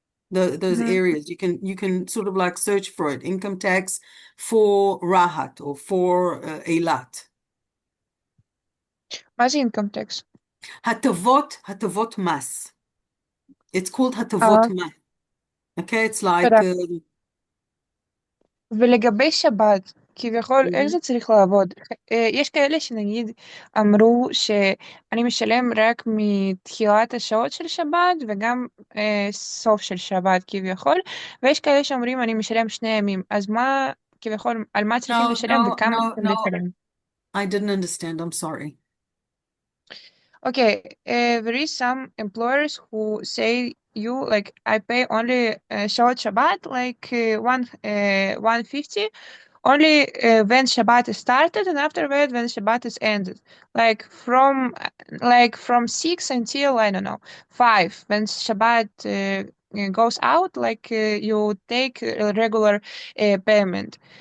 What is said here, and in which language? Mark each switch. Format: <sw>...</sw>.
<en>Those areas you can sort of like search for it, income tax for Rahat or for Eilat.</en> <he>מה זה income tax? הטבות מס.</he> <en>It's called הטבות מס. Okay, it's like...</en> <he>ולגבי שבת, כביכול, איך זה צריך לעבוד? יש כאלה שנגיד אמרו שאני משלם רק מתחילת השעות של שבת וגם סוף של שבת כביכול, ויש כאלה שאומרים אני משלם 2 ימים, אז מה כביכול, על מה צריכים לשלם וכמה צריכים לשלם?</he> <en>I didn't understand, I'm sorry. Okay, there is some employers who say you like I pay only short Shabbat like 150 only when Shabbat is started and after that when Shabbat is ended, like from 6 until I don't know 5 when Shabbat goes out, like you take a regular payment.</en>